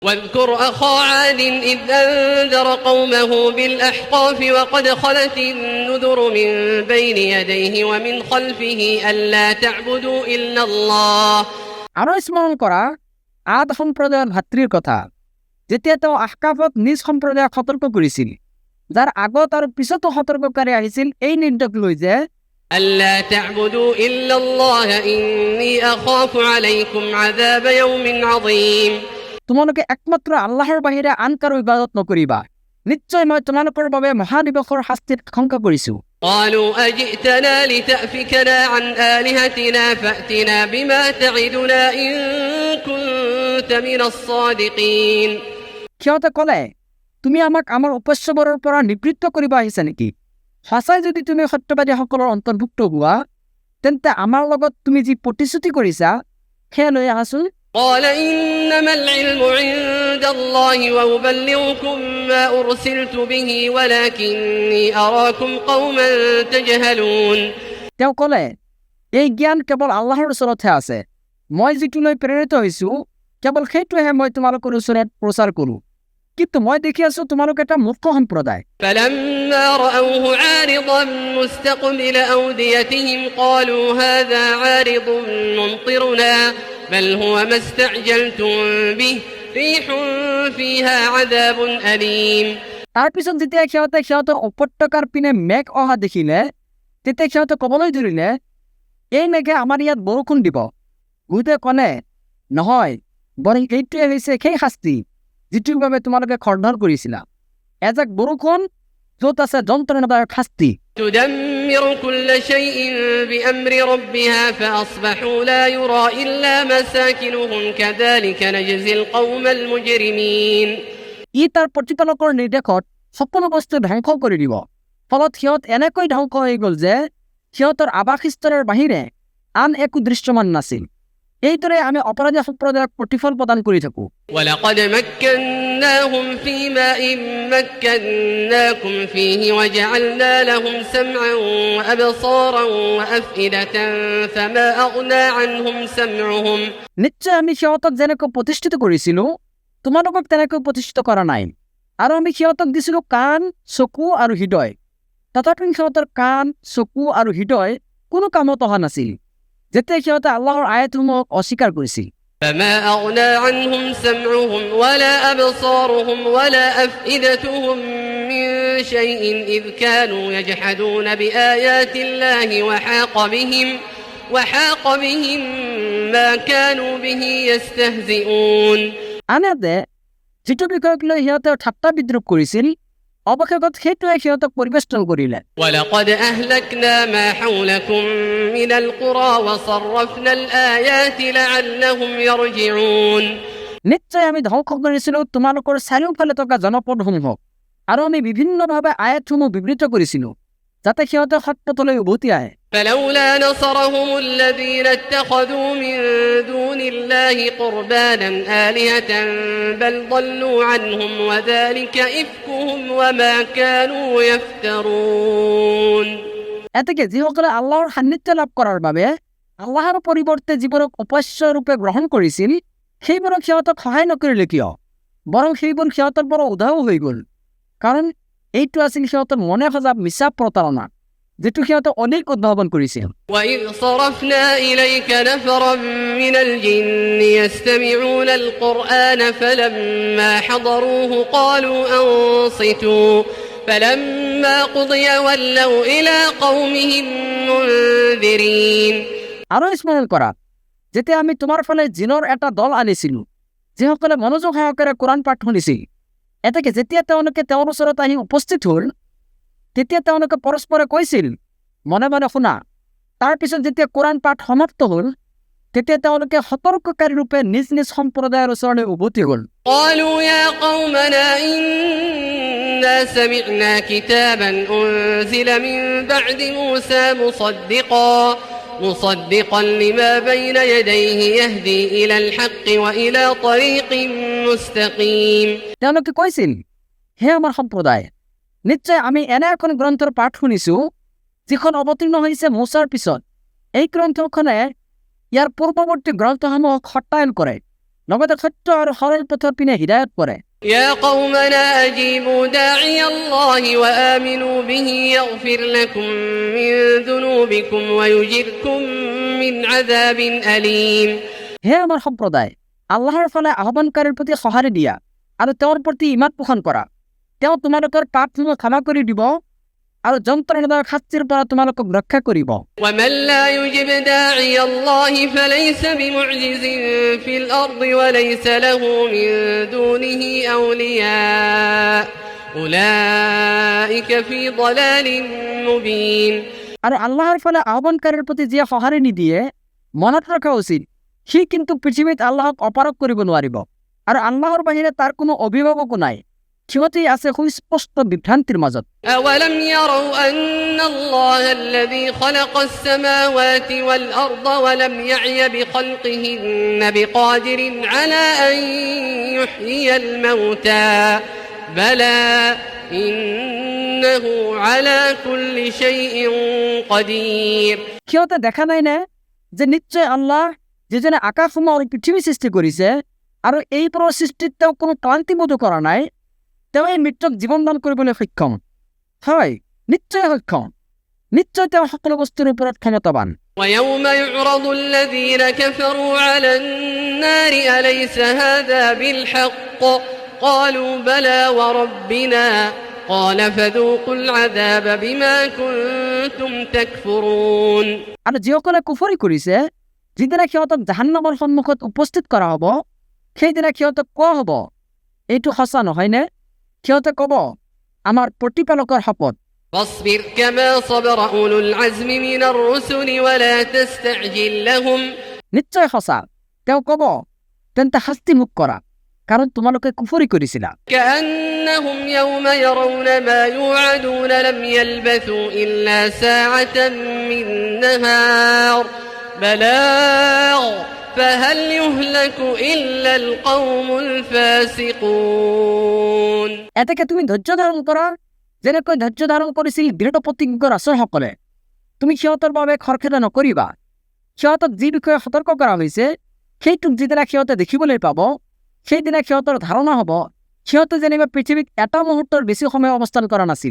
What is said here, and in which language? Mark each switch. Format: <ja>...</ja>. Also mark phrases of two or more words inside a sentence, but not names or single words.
<ar>واذكر أخا عاد إذ أنذر قومه بالأحقاف وقد خلت النذر من بين يديه ومن خلفه ألا تعبدوا إلا الله</ar> <as>আরো স্মরণ করা আদ সম্প্ৰদায়ৰ ভাতৃৰ কথা যেতিয়া তেওঁ আহকাফত নিজ সম্প্ৰদায়ক সতৰ্ক কৰিছিল যাৰ আগত আৰু পিছতো সতৰ্ককাৰী আহিছিল এই নিৰ্দেশ লৈ যে</as> <ar>ألا تعبدوا إلا الله إني أخاف عليكم عذاب يوم عظيم</ar> <as>তোমালোকে একমাত্ৰ আল্লাহৰ বাহিৰে আন কাৰো ইবাদত নকৰিবা নিশ্চয় মই তোমালোকৰ বাবে মহাদিবসৰ শাস্তিৰ আশংকা কৰিছো</as> <ar>قالوا أجئتنا لتأفكنا عن آلهتنا فأتنا بما تعدنا إن كنت من الصادقين</ar> <as>সিহঁতে ক'লে তুমি আমাক আমাৰ উপস্যবোৰৰ পৰা নিবৃত্ত কৰিব আহিছা নেকি সঁচাই যদি তুমি সত্যবাদীসকলৰ অন্তৰ্ভুক্ত হোৱা তেন্তে আমাৰ লগত তুমি যি প্ৰতিশ্ৰুতি কৰিছা সেয়া লৈ আহাচোন</as> <ar>قال إنما العلم عند الله وأبلغكم ما أرسلت به ولكني أراكم قوما تجهلون</ar> <as>তেওঁ ক'লে এই জ্ঞান কেৱল আল্লাহৰ ওচৰতহে আছে মই যিটো লৈ প্ৰেৰিত হৈছো কেৱল সেইটোহে মই তোমালোকৰ ওচৰত প্ৰচাৰ কৰোঁ কিন্তু মই দেখি আছো তোমালোক এটা মূৰ্খ সম্প্ৰদায়</as> <ar>فلما رأوه عارضا مستقبل أوديتهم قالوا هذا عارض ممطرنا بل هو ما استعجلتم به ريح فيها عذاب أليم</ar> <as>তাৰপিছত যেতিয়া সিহঁতৰ উপত্যকাৰ পিনে মেঘ অহা দেখিলে তেতিয়া সিহঁতে ক'বলৈ ধৰিলে এই মেঘে আমাৰ ইয়াত বৰষুণ দিব গুৰুতে ক'লে নহয় বৰং এইটোৱে হৈছে সেই শাস্তি যিটোৰ বাবে তোমালোকে খৰধৰ কৰিছিলা এজাক বৰষুণ য'ত আছে যন্ত্ৰণাদায়ক শাস্তি</as> <ar>تدمر كل شيء بأمر ربها فأصبحوا لا يرى إلا مساكنهم كذلك نجزي القوم المجرمين</ar> <as>ই তাৰ প্ৰতিপালকৰ নিৰ্দেশত সকলো বস্তু ধ্বংস কৰি দিব ফলত সিহঁত এনেকৈ ধ্বংস হৈ গ'ল যে সিহঁতৰ আৱাসস্থলৰ বাহিৰে আন একো দৃশ্যমান নাছিল এইদৰে আমি অপৰাধী সম্প্ৰদায়ক প্ৰতিফল প্ৰদান কৰি থাকোঁ</as> <ar>ولقد مكناهم في ماء مكناكم فيه وجعلنا لهم سمعا وأبصارا وأفئدة فما أغنى عنهم سمعهم</ar> <as>নিশ্চয় আমি সিহঁতক যেনেকৈ প্ৰতিষ্ঠিত কৰিছিলোঁ তোমালোকক তেনেকৈ প্ৰতিষ্ঠিত কৰা নাই আৰু আমি সিহঁতক দিছিলোঁ কাণ চকু আৰু হৃদয় তথাপি সিহঁতৰ কাণ চকু আৰু হৃদয় কোনো কামত অহা নাছিল যেতিয়া সিহঁতে আল্লাহৰ আয়াতসমূহক অস্বীকাৰ কৰিছিল</as> <ar>فما أغنى عنهم سمعهم ولا أبصارهم ولا أفئدتهم من شيء إذ كانوا يجحدون بآيات الله وحاق بهم ما كانوا به يستهزئون</ar> <as>আনহাতে যিটো বিষয়ক লৈ সিহঁতে ঠাট্টা বিদ্ৰূপ কৰিছিল অৱশেষত সেইটোৱে সিহঁতক পৰিবেষ্টন কৰিলে</as> <ar>ولقد أهلكنا ما حولكم من القرى وصرفنا الآيات لعلهم يرجعون</ar> <as>নিশ্চয় আমি ধ্বংস কৰিছিলোঁ তোমালোকৰ চাৰিওফালে থকা জনপদসমূহক আৰু আমি বিভিন্নভাৱে আয়াতসমূহ বিবৃত কৰিছিলোঁ যাতে সিহঁতে সত্যতলৈ উভতি আহে</as> <ar>فلولا نصرهم الذين اتخذوا من دون الله قربانا آلهة بل ضلوا عنهم وذلك إفكهم وما كانوا يفترون</ar> <as>এতেকে যিসকলে আল্লাহৰ সান্নিধ্য লাভ কৰাৰ বাবে আল্লাহৰ পৰিৱৰ্তে যিবোৰক উপাস্য ৰূপে গ্ৰহণ কৰিছিল সেইবোৰক সিহঁতক সহায় নকৰিলে কিয় বৰং সেইবোৰ সিহঁতৰ পৰা উধাও হৈ গ'ল কাৰণ এইটো আছিল সিহঁতৰ মনে সজা মিছা প্ৰতাৰণা যেটো সিহঁতে অনেক উদ্ভাৱন কৰিছিল</as> <ar>وَإِذْ صَرَفْنَا إِلَيْكَ نَفَرًا مِنَ الْجِنِّ يَسْتَمِعُونَ الْقُرْآنَ فَلَمَّا حَضَرُوهُ قَالُوا أَنصِتُوا فَلَمَّا قُضِيَ وَلَّوْا إِلَى قَوْمِهِمْ مُنذِرِينَ</ar> <as>আৰু স্মৰণ কৰা যেতিয়া আমি তোমাৰ ফালে জিনৰ এটা দল আনিছিলোঁ যিসকলে মনোযোগ সহকাৰে কোৰাণ পাঠ শুনিছিল এতেকে যেতিয়া তেওঁলোকে তেওঁৰ ওচৰত আহি উপস্থিত হ'ল তেতিয়া তেওঁলোকে পৰস্পৰে কৈছিল মনে মনে শুনা তাৰ পিছত যেতিয়া কোৰাণ পাঠ সমাপ্ত হ'ল তেতিয়া তেওঁলোকে সতৰ্ককাৰী ৰূপে নিজ নিজ সম্প্ৰদায়ৰ ওচৰলৈ উভতি গ'ল</as> <ar>قالوا يا قومنا إنا سمعنا كتابا أنزل من بعد موسى مصدقا لما بين يديه يهدي إلى الحق وإلى طريق مستقيم</ar> <as>তেওঁলোকে কৈছিল হে আমাৰ সম্প্ৰদায় নিশ্চয় আমি এনে এখন গ্ৰন্থৰ পাঠ শুনিছোঁ যিখন অৱতীৰ্ণ হৈছে মোছাৰ পিছত এই গ্ৰন্থখনে ইয়াৰ পূৰ্বৱৰ্তী গ্ৰন্থসমূহক সত্যায়ন কৰে লগতে সত্য আৰু সৰল পথৰ পিনে হিদায়ত কৰে।</as> <ar>يا قومنا أجيبوا داعي الله وآمنوا به يغفر لكم من ذنوبكم ويجركم من عذاب أليم।</ar> <as>হে আমাৰ সম্প্ৰদায়, আল্লাহৰ ফালে আহ্বানকাৰীৰ প্ৰতি সঁহাৰি দিয়া আৰু তেওঁৰ প্ৰতি ঈমান পোষণ কৰা। তেওঁ তোমালোকৰ পাপসমূহ ক্ষমা কৰি দিব আৰু যন্ত্ৰণাদায়ক শাস্তিৰ পৰা তোমালোকক ৰক্ষা কৰিব।</as> <ar>ومن لا يجب داعي الله فليس بمعجز في الأرض وليس له من دونه أولياء أولئك في ضلال مبين।</ar> <as>আৰু আল্লাহৰ ফালে আহ্বানকাৰীৰ প্ৰতি যিয়ে সঁহাৰি নিদিয়ে, মনত ৰখা উচিত সি কিন্তু পৃথিৱীত আল্লাহক অপাৰগ কৰিব নোৱাৰিব আৰু আল্লাহৰ বাহিৰে তাৰ কোনো অভিভাৱকো নাই। সিহঁতেই আছে সুস্পষ্ট বিভ্ৰান্তিৰ মাজত।</as> <ar>أولم يروا أن الله الذي خلق السماوات والأرض ولم يعي بخلقهن بقادر على أن يحيي الموتى بلى إنه على كل شيء قدير।</ar> <as>সিহঁতে দেখা নাই নে যে নিশ্চয় আল্লাহ যিজনে আকাশসমূহ আৰু পৃথিৱী সৃষ্টি কৰিছে আৰু এই সৃষ্টিত তেওঁ কোনো ক্লান্তিবোধ কৰা নাই, তেওঁ এই মৃত্যুক জীৱন দান কৰিবলৈ সক্ষম। হয়, নিশ্চয় সক্ষম। নিশ্চয় তেওঁ সকলো বস্তুৰ ওপৰত ক্ষমতাবান।</as> <ar>ويوم يعرض الذين كفروا على النار أليس هذا بالحق قالوا بلى وربنا قال فذوقوا العذاب بما كنتم تكفرون।</ar> <as>আৰু যিসকলে কুফৰি কৰিছে, যিদিনা সিহঁতক জাহান্নামৰ সন্মুখত উপস্থিত কৰা হ'ব, সেইদিনা সিহঁতক কোৱা হ'ব, এইটো সঁচা নহয়নে? সিহঁতে ক'ব, আমাৰ প্ৰতিপালকৰ শপত।</as> <ar>فاصبر كما صبر أولو العزم من الرسل ولا تستعجل لهم।</ar> <as>নিশ্চয় সঁচা। তেওঁ ক'ব, তেন্তে শাস্তি মুখ কৰা, কাৰণ তোমালোকে কুফৰি কৰিছিলা।</as> <ar>كأنهم يوم يرون ما يوعدون لم يلبثوا إلا ساعة من نهار بلاغ فهل يهلك إلا القوم الفاسقون।</ar> <as>এতেকে তুমি ধৈৰ্য ধাৰণ কৰা, যেনেকৈ ধৈৰ্য ধাৰণ কৰিছিল দৃঢ় প্ৰতিজ্ঞ ৰাষ্ট্ৰসকলে। তুমি সিহঁতৰ বাবে খৰখেদা নকৰিবা। সিহঁতক যি বিষয়ে সতৰ্ক কৰা হৈছে, সেইটোক যিদিনা সিহঁতে দেখিবলৈ পাব, সেইদিনা সিহঁতৰ ধাৰণা হ'ব সিহঁতে যেনিবা পৃথিৱীত এটা মুহূৰ্তৰ বেছি সময় অৱস্থান কৰা নাছিল।</as>